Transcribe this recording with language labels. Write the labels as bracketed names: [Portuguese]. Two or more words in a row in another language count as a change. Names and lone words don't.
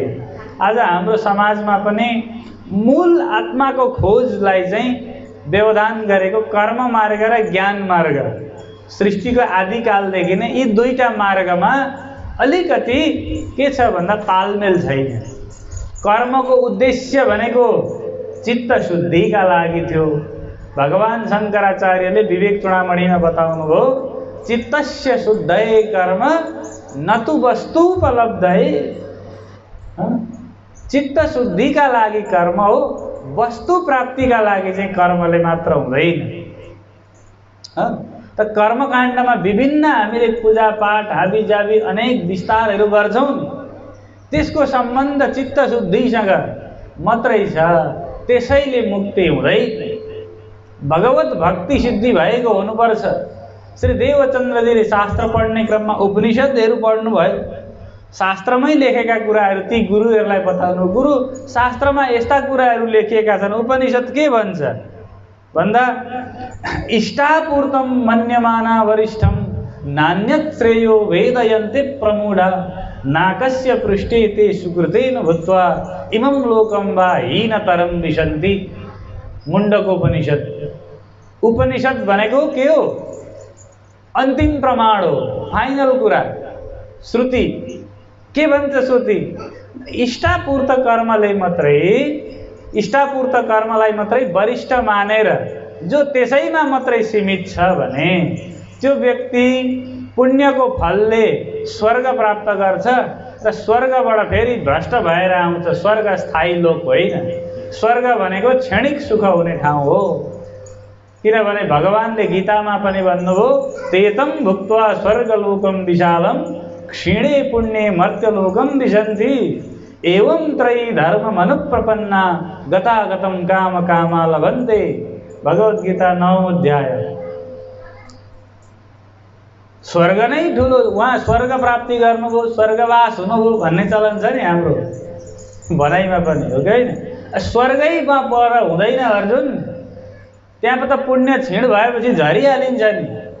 [Nepali] आज हाम्रो समाजमा पनि मूल आत्माको खोजलाई चाहिँ व्यवधान गरेको कर्म मार्ग र ज्ञान मार्ग, सृष्टिको आदिकालदेखि नै यी दुईटा मार्गमा अलिकति के छ भन्दा तालमेल छैन। कर्मको उद्देश्य भनेको चित्त शुद्धिका लागि थियो। भगवान शङ्कराचार्यले विवेक चूडामणिमा बताउनुभयो, [Sanskrit] चित्तस्य शुद्धये कर्म न तु वस्तुपलब्धये। [Nepali] चित्त शुद्धिका लागि कर्म हो, वस्तु प्राप्तिका लागि चाहिँ कर्मले मात्र हुँदैन। त कर्मकाण्डमा विभिन्न हामीले पूजापाठ हाबीजाबी अनेक विस्तारहरू गर्छौँ नि, त्यसको सम्बन्ध चित्त शुद्धिसँग मात्रै छ। त्यसैले मुक्ति हुँदैन, भगवत भक्ति सिद्धि भएको हुनुपर्छ। श्री देवचन्द्रजीले शास्त्र पढ्ने क्रममा उपनिषदहरू पढ्नुभयो, शास्त्रमै लेखेका कुराहरू ती गुरुहरूलाई बताउनु। गुरु शास्त्रमा यस्ता कुराहरू लेखिएका छन्, उपनिषद के भन्छ भन्दा [Sanskrit] इष्टापूर्तम मन्यमाना वरिष्ठम नान्यत् श्रेयो वेदयन्ते प्रमूढा नाकस्य पृष्ठे ते सुकृतेन भूत्वा इमं लोकं वा हीनतरं विशन्ति। मुण्डकोपनिषद। [Nepali] उपनिषद भनेको के हो, अन्तिम प्रमाण हो, फाइनल कुरा। श्रुति के भन्छ, श्रुति इष्टापूर्त कर्मलाई मात्रै वरिष्ठ मानेर जो त्यसैमा मात्रै सीमित छ भने त्यो व्यक्ति पुण्यको फलले स्वर्ग प्राप्त गर्छ र स्वर्गबाट फेरि भ्रष्ट भएर आउँछ। स्वर्ग स्थायी लोक होइन, स्वर्ग भनेको क्षणिक सुख हुने ठाउँ हो। किनभने भगवानले गीतामा पनि भन्नुभयो, [Sanskrit] तेतं भुक्त्वा स्वर्गलोकं विशालं क्षीणे पुण्ये मर्त्यलोकं विशन्ति एवं त्रयी धर्ममनुप्रपन्ना गतागतं काम कामा लभन्ते। [Nepali] भगवद्गीता 9 अध्याय। स्वर्ग नै ठुलो, उहाँ स्वर्ग प्राप्ति गर्नुभयो, स्वर्गवास हुनुभयो भन्ने चलन छ नि हाम्रो भनाइमा पनि, हो कि होइन? स्वर्गैमा पर हुँदैन अर्जुन, त्यहाँ त पुण्य क्षीण भएपछि झरिहालिन्छ नि।